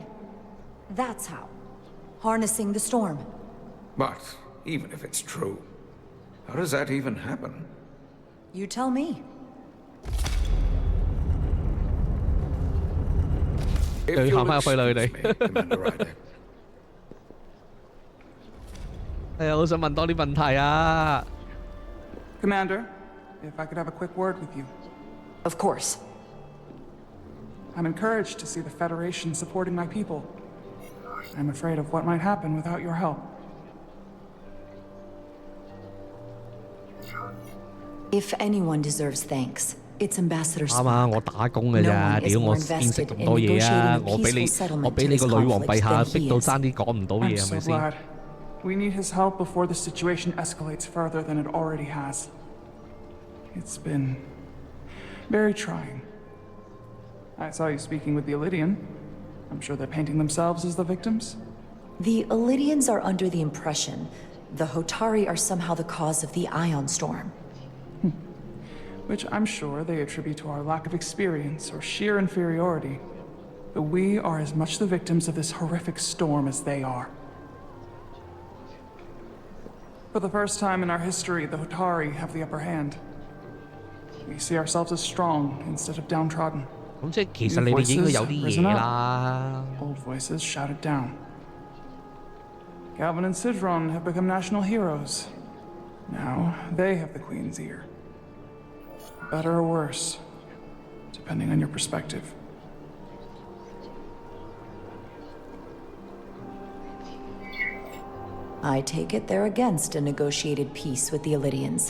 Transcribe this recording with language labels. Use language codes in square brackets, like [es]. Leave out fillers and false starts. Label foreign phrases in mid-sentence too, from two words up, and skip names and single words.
[en] That's how. Harnessing the storm. But even if it's true, how does that even happen? You tell me. If you'll excuse me, Commander Ryder. [yue] 我想問多啲問題啊。 [en] Commander, if I could have a quick word with you. Of course. I'm encouraged to see the Federation supporting my people. I'm afraid of what might happen without your help. If anyone deserves thanks, it's Ambassador Spock. [yue] 啱啊！我打工嘅咋，屌我見識咁多嘢啊！我俾你個女王陛下逼到爭啲講唔到嘢，係咪先？ [en] glad. We need his help before the situation escalates further than it already has. It's been very trying. I saw you speaking with the Illydian. I'm sure they're painting themselves as the victims. The Illydians are under the impression the Hotari are somehow the cause of the ion storm. Which I'm sure they attribute to our lack of experience or sheer inferiority. But we are as much the victims of this horrific storm as they are. For the first time in our history, the Hotari have the upper hand. We see ourselves as strong instead of downtrodden. [yue] 咁即係其實你哋應該有啲嘢啦。 [en] Old voices shouted down. Galvin and Sidron have become national heroes. Now they have the Queen's ear. Better or worse, depending on your perspective. I take it they're against a negotiated peace with the Illidians.